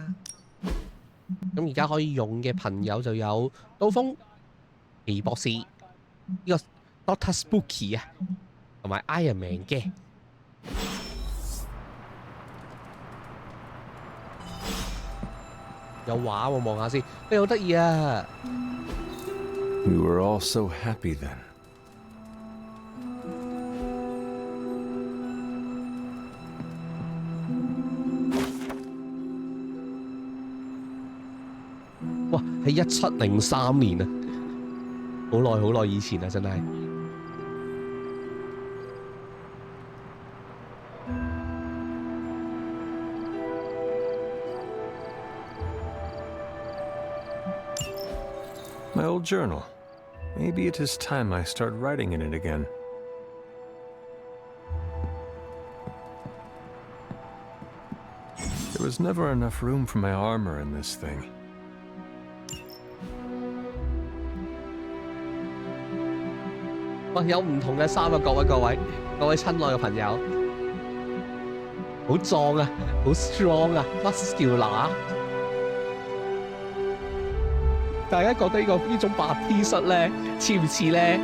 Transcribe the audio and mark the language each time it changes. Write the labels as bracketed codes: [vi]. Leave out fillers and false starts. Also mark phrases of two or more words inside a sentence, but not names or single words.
[yue] 咁而家可以用嘅朋友就有刀鋒、奇異博士、呢個 Doctor Spooky 同埋 Iron Man 嘅。有畫喎，望下先，好得意啊 [en] We were all so happy then. [yue] 哇，係1703年啊，好耐好耐以前啊，真係。 [en] My old journal. Maybe it is time I start writing in it again. There was never enough room for my armor in this thing. [yue] 哇，有唔同嘅衫啊，各位親愛嘅朋友，好壯啊，好 strong 啊 ，muscular。大家覺得呢種白 T 恤咧似唔似咧？